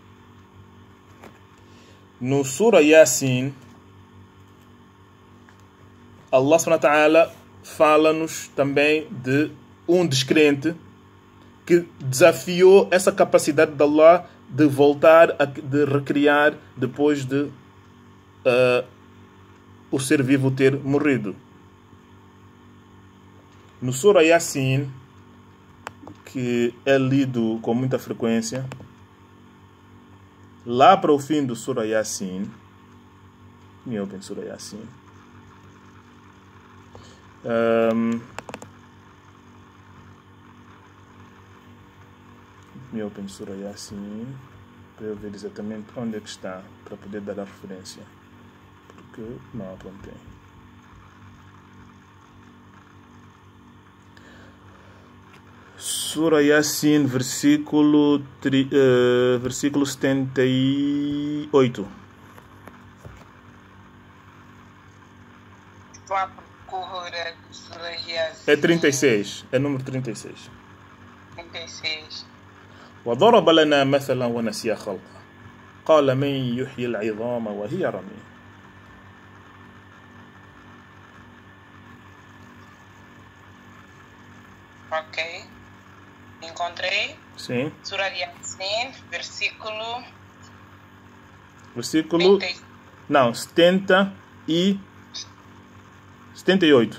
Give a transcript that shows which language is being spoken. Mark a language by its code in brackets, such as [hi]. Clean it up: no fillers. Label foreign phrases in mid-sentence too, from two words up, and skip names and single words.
[pt] No Surah Yasin, Allah [ar] سبحانه وتعالى [pt] fala-nos também de um descrente que desafiou essa capacidade de Allah de voltar, de recriar depois de o ser vivo ter morrido. No Surah Yasin, que é lido com muita frequência, lá para o fim do Surah Yasin, me ouvem Surah Yasin, Me open Surah Yasin para eu ver exatamente onde é que está, para poder dar a referência, porque não apontei. Surah Yasin, versículo 78. Estou à procura de Surah Yasin. É 36, é número 36. 36. [ar] وضرب لنا مثلا ونسي خلقه قال من يحيي العظام وهي رميم. [pt] Ok. Encontrei. Sim. Surah Yasin, versículo Versículo... 30. Não, 78.